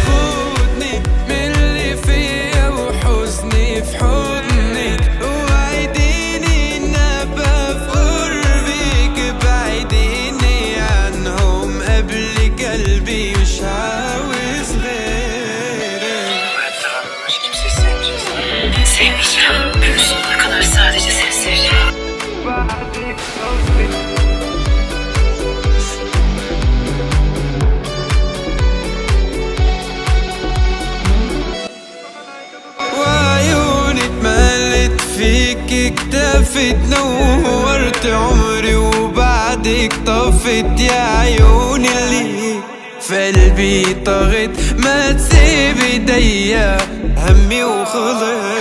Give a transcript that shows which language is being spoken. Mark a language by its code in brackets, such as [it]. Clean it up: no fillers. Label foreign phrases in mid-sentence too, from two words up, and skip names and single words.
[ar] خدني من اللي فيا وحزني في حضنك، وعديني ان ابقى في قربك، ابعديني عنهم قبل قلبي مش عاوز غيرك. [tr] Hayatta benden başka kimseyi sevmeyeceksin. Sevmeyeceğim. Ömür sonuna kadar sadece seni seveceğim. [ar] وعيوني اتملت فيك اكتفت، نورت عمري وبعدك طفت، يا عيوني اللي في قلبي طغت، ما تسيب ايديا همي وخلص.